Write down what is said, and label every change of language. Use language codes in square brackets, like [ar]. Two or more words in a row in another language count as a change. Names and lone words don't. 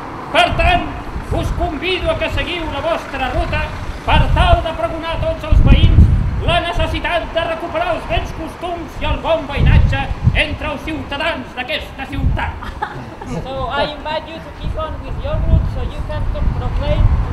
[ca] Per tant, us convido a que seguiu la vostra ruta per tal de pregonar a tots els veïns la necessitat de recuperar els bons costums i el bon veïnatge entre els ciutadans d'aquesta ciutat. [en] So I invite you to keep on with your route so you can proclaim